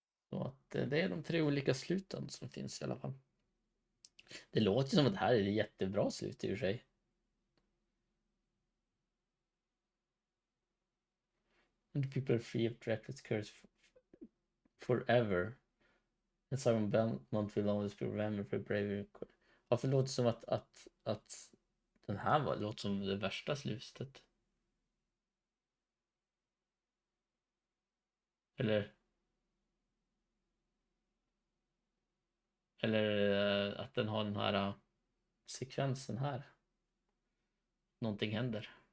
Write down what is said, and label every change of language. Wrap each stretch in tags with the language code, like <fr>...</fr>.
<sv>Så att det är de 3 olika sluten som finns i alla fall. Det låter som att det här är ett jättebra slut i och för sig.</sv> <en>And the people are free of Dracula's curse forever. And Simon Belmont will always be remembered for bravery.</en> <sv>Varför låter det som att den här låter som det värsta slutet? Eller? Eller att den har den här sekvensen här. Någonting händer.</sv>